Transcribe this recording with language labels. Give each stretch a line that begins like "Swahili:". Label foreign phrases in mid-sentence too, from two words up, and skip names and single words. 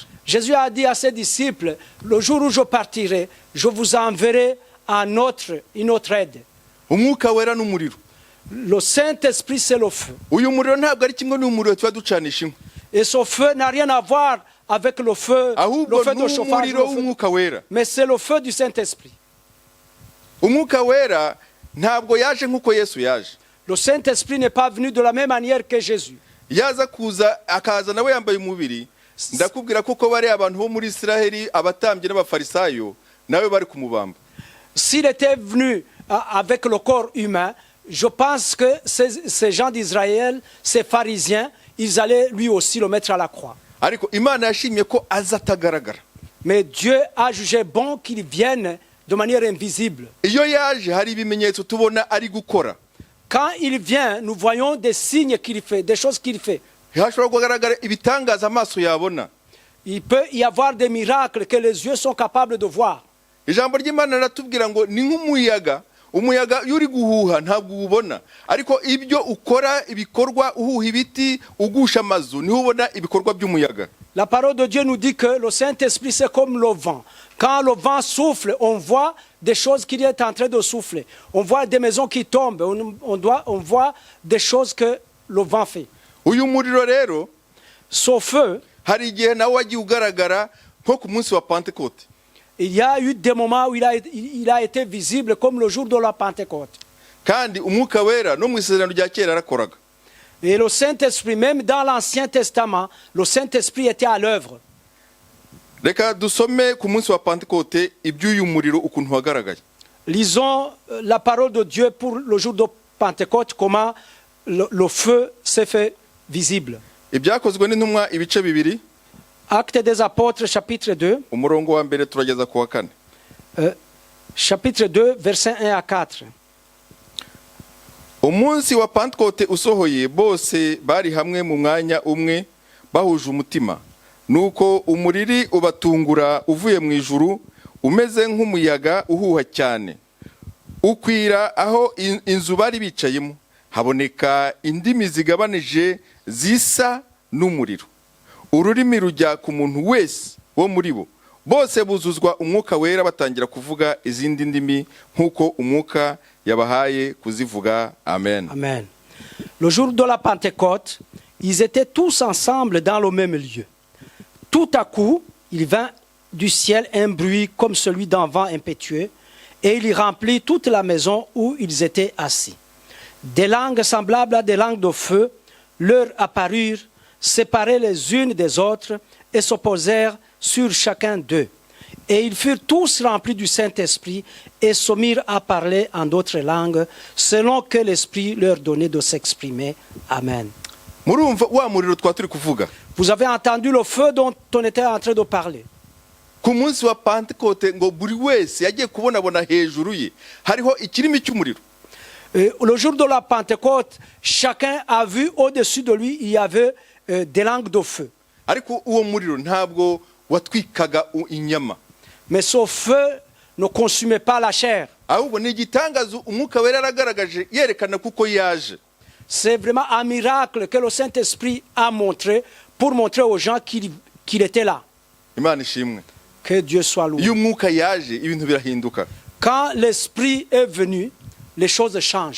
French: Jésus a dit à ses disciples, le jour où je partirai, je vous enverrai une autre aide.
Kinyarwanda: Umwuka wera n'umuriro.
French: Le Saint-Esprit, c'est le feu.
Kinyarwanda: Uyu muriro ntabwo ari kimwe n'umuriro tuba ducanisha inkwi.
French: Et ce feu n'a rien à voir avec le feu de chauffage,
Kinyarwanda: w'umwuka wera.
French: mais c'est le feu du Saint-Esprit.
Kinyarwanda: Umwuka wera ntabwo yaje nk'uko Yesu yaje.
French: Le Saint-Esprit n'est pas venu de la même manière que Jésus.
Kinyarwanda: Yaza kuza akaza nawe yambaye umubiri. Ndakubwira kuko bari abantu bo muri Israeli, abatambye n'abafarisayo, nawe bari kumubamba.
French: S'il était venu avec le corps humain, je pense que ces gens d'Israël, ces pharisiens, ils allaient lui aussi le mettre à la croix.
Kinyarwanda: Ariko Imana yashimye ko azatagaragara.
French: Mais Dieu a jugé bon qu'il vienne de manière invisible.
Kinyarwanda: Iyo yaje hari ibimenyetso tubona ari gukora.
French: Quand il vient, nous voyons des signes qu'il fait, des choses qu'il fait.
Kinyarwanda: Hashobora kugaragara ibitangaza amaso yabona.
French: Il peut y avoir des miracles que les yeux sont capables de voir.
Kinyarwanda: Ijambo ry'Imana riratubwira ngo ni nk'umuyaga umuyaga iyo uri guhuha ntabwo uwubona, ariko ibyo ukora ibikorwa uhuha ibiti ugusha amazu niho ubona ibikorwa by'umuyaga.
French: La parole de Dieu nous dit que le Saint-Esprit c'est comme le vent. Quand le vent souffle, on voit des choses qui est en train de souffler. On voit des maisons qui tombent, on voit des choses que le vent fait.
Kinyarwanda: Uyu muriro rero
French: Ce feu,
Kinyarwanda: hari igihe nawe wagiye ugaragara nko ku munsi wa Pentecote.
French: il y a eu des moments où il a été visible comme le jour de la Pentecôte.
Kinyarwanda: Kandi umwuka wera no mu isezerano rya kera yarakoraga.
French: Et le Saint-Esprit, même dans l'Ancien Testament, le Saint-Esprit était à l'œuvre.
Kinyarwanda: Reka dusome ku munsi wa Pentecote iby'uyu muriro ukuntu wagaragaye.
French: Lisons la parole de Dieu pour le jour de Pentecôte, comment le feu s'est fait visible.
Kinyarwanda: Ibyakozwe n'intumwa ibice bibiri,
French: Actes des Apôtres, chapitre 2,
Kinyarwanda: umurongo wa mbere turageza ku wa 4.
French: chapitre 2, versets 1 à 4.
Kinyarwanda: Umunsi wa Pentecote usohoye bose bari hamwe mu mwanya umwe bahuje umutima. Nuko umuriri ubatungura uvuye mu ijuru umeze nk'umuyaga uhuha cyane. Ukwira aho inzu bari bicayemo, haboneka indimi zigabanije zisa n'umuriro. Ururimi rujya ku muntu wese wo muri bo. Bose buzuzwa umwuka wera batangira kuvuga izindi ndimi nk'uko umwuka yabahaye kuzivuga. Amen. Amen.
French: Le jour de la Pentecôte, ils étaient tous ensemble dans le même lieu. Tout à coup, il vint du ciel un bruit comme celui d'un vent impétueux, et il y remplit toute la maison où ils étaient assis. Des langues semblables à des langues de feu leur apparurent, séparées les unes des autres, et se posèrent sur chacun d'eux. Et ils furent tous remplis du Saint-Esprit et se mirent à parler en d'autres langues, selon que l'Esprit leur donnait de s'exprimer. Amen.
Kinyarwanda: Murumva wa muriro twaturi kuvuga.
French: Vous avez entendu le feu dont on était en train de parler.
Kinyarwanda: Ku munsi wa Pentecote ngo buri wese yagiye kubonabona hejuru ye hariho ikirimi cy'umuriro.
French: Le jour de la Pentecôte, chacun a vu au-dessus de lui, il y avait des langues de feu.
Kinyarwanda: Ariko uwo muriro ntabwo watwikaga inyama.
French: Mais ce feu ne consumait pas la chair.
Kinyarwanda: Ahubwo ni igitangazo umwuka wera yaragaragaje yerekana kuko yaje.
French: C'est vraiment un miracle que le Saint-Esprit a montré pour montrer aux gens qu'il était là.
Kinyarwanda: Imana ishimwe.
French: Que Dieu soit loué.
Kinyarwanda: Iyo umwuka yaje ibintu birahinduka.
French: Quand l'Esprit est venu, les choses changent.